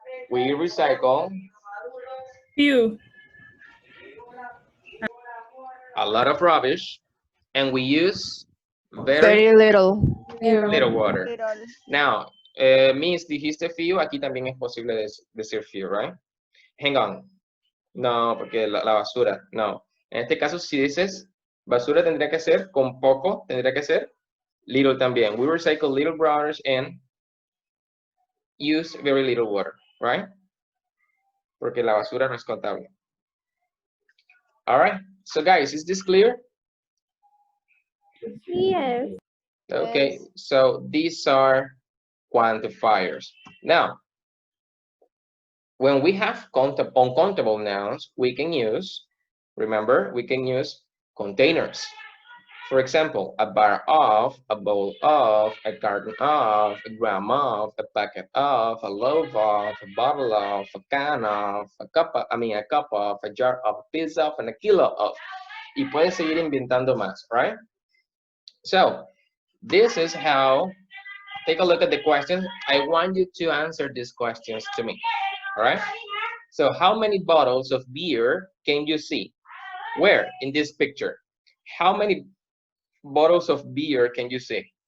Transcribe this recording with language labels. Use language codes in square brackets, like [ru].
[en] We recycle Few. a lot of rubbish, and we use Very little. little water. Little. [es] Now, Miss, dijiste few, aquí también es posible decir few, right? [en] Hang on. [es] No, porque la basura, no. En este caso, si dices basura, tendría que ser con poco, tendría que ser little también. [en] We recycle little rubbish and use very little water, right? [es] Porque la basura no es contable. [en] All right. So guys, is this clear? Yes. Okay. So these are quantifiers. Now, when we have uncountable nouns, we can use, remember, we can use containers. For example, a bar of, a bowl of, a carton of, a gram of, a packet of, a loaf of, a bottle of, a can of, a cup of, a cup of, a jar of, a piece of, and a kilo of. [es] Y puedes seguir inventando más, right? [en] So, this is how, take a look at the questions. I want you to answer these questions to me, all right? So, how many bottles of beer can you see? Where? In this picture. How many bottles of beer can you see?